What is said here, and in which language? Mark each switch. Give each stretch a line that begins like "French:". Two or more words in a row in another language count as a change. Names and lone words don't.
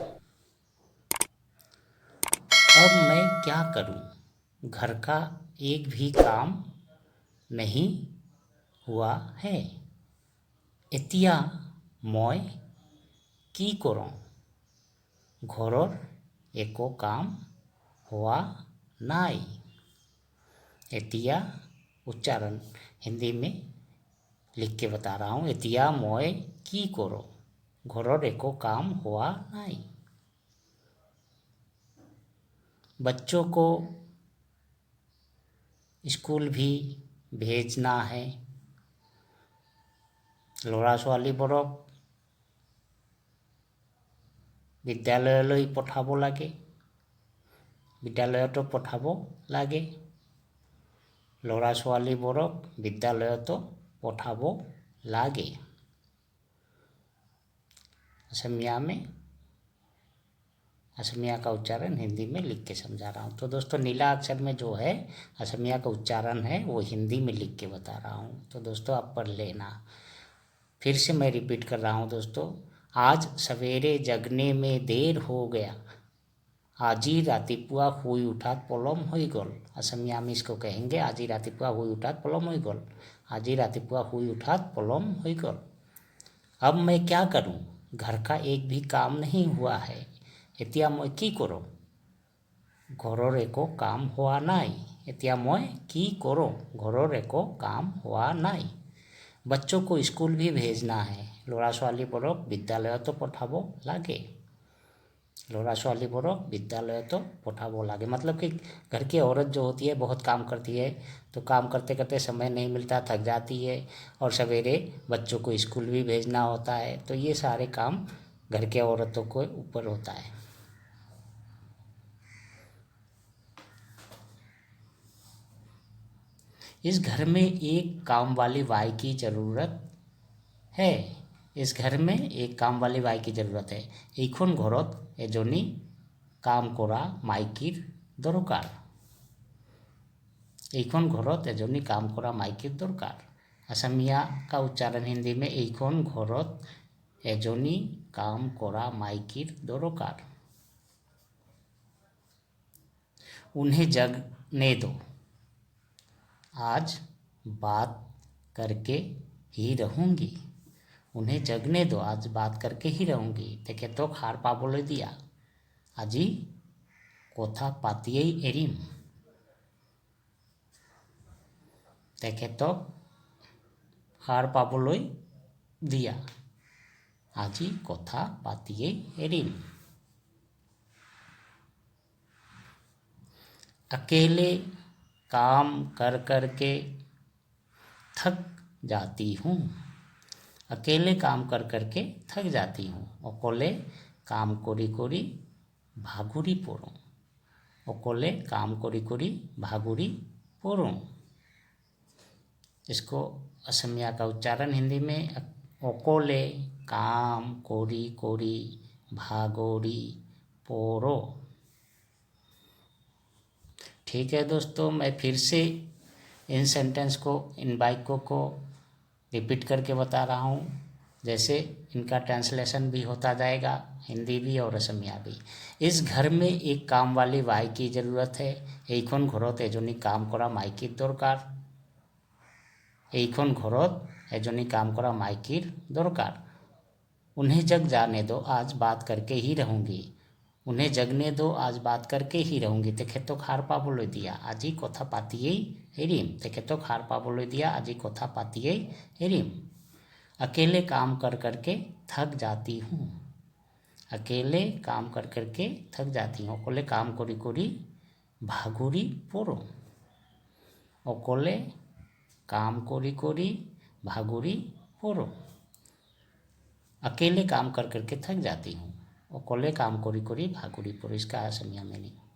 Hindi: अब मैं क्या करूं? घर का एक भी काम नहीं हुआ है।
Assamese: এতিয়া মই কি কৰোঁ? ঘৰৰ একো কাম হোৱা নাই।
Hindi: এতিয়া उच्चारण हिंदी में लिख के बता रहा हूँ।
Assamese: এতিয়া মই কি কৰোঁ? ঘৰৰ একো
Hindi: काम हुआ
Assamese: নাই।
Hindi: बच्चों को स्कूल भी भेजना है।
Assamese: ল'ৰা ছোৱালীবোৰক বিদ্যালয়লৈ পঠাব লাগে। বিদ্যালয়তো পঠাব লাগে। ল'ৰা ছোৱালীবোৰক বিদ্যালয়তো পঠাব লাগে।
Hindi: असमिया का उच्चारण हिंदी में लिख के समझा रहा हूँ। तो दोस्तों, नीला अक्षर में जो है असमिया का उच्चारण है वो हिंदी में लिख के बता रहा हूँ। तो दोस्तों, आप पढ़ लेना। फिर से मैं रिपीट कर रहा हूँ दोस्तों। आज सवेरे जगने में देर हो गया।
Assamese: আজি ৰাতিপুৱা শুই উঠাত পলম হৈ গ'ল।
Hindi: असमिया में इसको कहेंगे
Assamese: আজি ৰাতিপুৱা শুই উঠাত পলম হৈ গ'ল। আজি ৰাতিপুৱা শুই উঠাত পলম হৈ গ'ল।
Hindi: अब मैं क्या करूं? घर का एक भी काम नहीं हुआ है।
Assamese: এতিয়া মই কি কৰোঁ? ঘৰৰ একো কাম হোৱা নাই। এতিয়া মই কি কৰোঁ? ঘৰৰ একো কাম হোৱা নাই।
Hindi: बच्चों को स्कूल भी भेजना है।
Assamese: ল'ৰা ছোৱালীবোৰক বিদ্যালয়তো পঠাব লাগে। ল'ৰা ছোৱালীবোৰক বিদ্যালয়তো পঠাব লাগে।
Hindi: मतलब कि घर की औरत जो होती है बहुत काम करती है, तो काम करते करते समय नहीं मिलता, थक जाती है और सवेरे बच्चों को स्कूल भी भेजना होता है। तो ये सारे काम घर के औरतों को ऊपर होता है। इस घर में एक काम वाली बाई की ज़रूरत है। इस घर में एक काम वाली बाई की ज़रूरत है।
Assamese: এইখন ঘৰত এজনী কাম কৰা মাইকীৰ দৰকাৰ। এইখন ঘৰত এজনী কাম কৰা মাইকীৰ দৰকাৰ।
Hindi: असमिया का उच्चारण हिंदी में
Assamese: এইখন ঘৰত এজনী কাম কৰা মাইকীৰ দৰকাৰ।
Hindi: उन्हें जगने दो। आज बात करके ही रहूँगी। उन्हें जगने दो, आज बात करके ही रहूँगी।
Assamese: তেখেতক সাৰ পাবলৈ দিয়া। আজি কথা পাতিয়েই এৰিম। তেখেতক সাৰ পাবলৈ দিয়া আজি কথা পাতিয়েই এৰিম।
Hindi: अकेले काम कर कर के थक जाती हूँ। अकेले काम कर कर के थक जाती हूँ।
Assamese: অকলে কাম কৰি কৰি ভাগৰি পৰোঁ। অকলে কাম কৰি কৰি ভাগৰি পৰোঁ।
Hindi: इसको असमिया का उच्चारण हिंदी में
Assamese: অকলে কাম কৰি কৰি ভাগৰি পৰোঁ।
Hindi: ठीक है दोस्तों, मैं फिर से इन सेंटेंस को, इन वाक्यों को रिपीट करके बता रहा हूँ, जैसे इनका ट्रांसलेशन भी होता जाएगा, हिंदी भी और असमिया भी। इस घर में एक काम वाली बाई की ज़रूरत है।
Assamese: এইখন ঘৰত এজনী কাম কৰা মাইকীৰ দৰকাৰ। এইখন ঘৰত এজনী কাম কৰা মাইকীৰ দৰকাৰ।
Hindi: उन्हें जग जाने दो, आज बात करके ही रहूँगी। उन्हें जगने दो, आज बात करके ही रहूँगी।
Assamese: তেখেতক সাৰ পাবলৈ দিয়া, আজি কথা পাতিয়েই এৰিম। তেখেতক সাৰ পাবলৈ দিয়া, আজি কথা পাতিয়েই এৰিম।
Hindi: अकेले काम कर करके थक जाती हूँ। अकेले काम कर करके थक जाती हूँ।
Assamese: অকলে কাম কৰি কৰি ভাগৰি পৰোঁ। অকলে কাম কৰি কৰি ভাগৰি পৰোঁ।
Hindi: अकेले काम कर करके थक जाती हूँ।
Assamese: অকলে কাম কৰি কৰি ভাগৰি পৰোঁ।
Hindi: इसका असमिया मीनिंग।